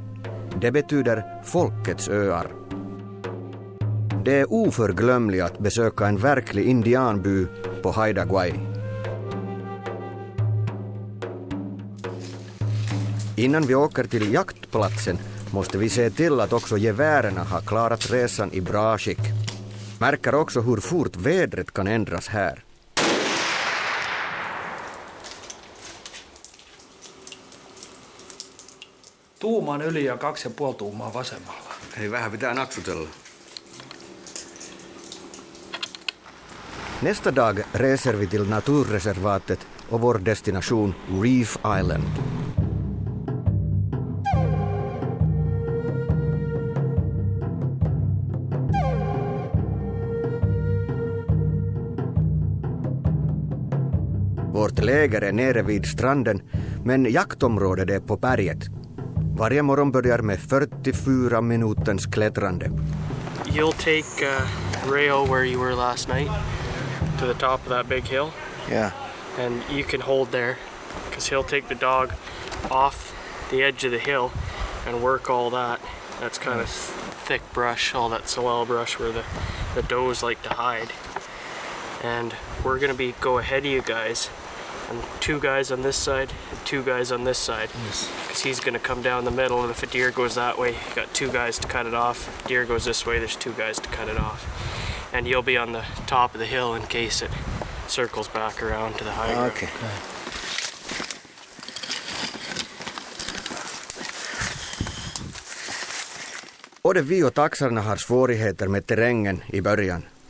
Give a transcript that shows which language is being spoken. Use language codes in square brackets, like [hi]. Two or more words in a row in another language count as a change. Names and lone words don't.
[sv] Det betyder folkets öar. Det är oförglömligt att besöka en verklig indianby på Haida Gwaii. Innan vi åker till jaktplatsen måste vi se till att också gevärerna har klarat resan i bra skick. Märker också hur fort vädret kan ändras här. [fi] Tuumaan yli ja 2,5 tuumaa vasemmalla. Eli vähän pitää naksutella. [sv] Nästa dag reser vi till naturreservatet och vår destination Reef Island. Vårt läger är nere vid stranden, men jaktområdet är på berget. Varje morgon börjar med 44 minutens klättrande. [en] You'll take Rayo where you were last night to the top of that big hill. Yeah. And you can hold there because he'll take the dog off the edge of the hill and work all that. That's kind of thick brush, all that sorrel brush where the does like to hide. And we're going to go ahead of you guys. And 2 guys on this side and 2 guys on this side. Because he's going to come down the middle, and if a deer goes that way, you got 2 guys to cut it off. If deer goes this way, there's 2 guys to cut it off. And you'll be on the top of the hill in case it circles back around to the high ground. Okay. [sv] Både vi och taxarna har svårigheter med terrängen i början.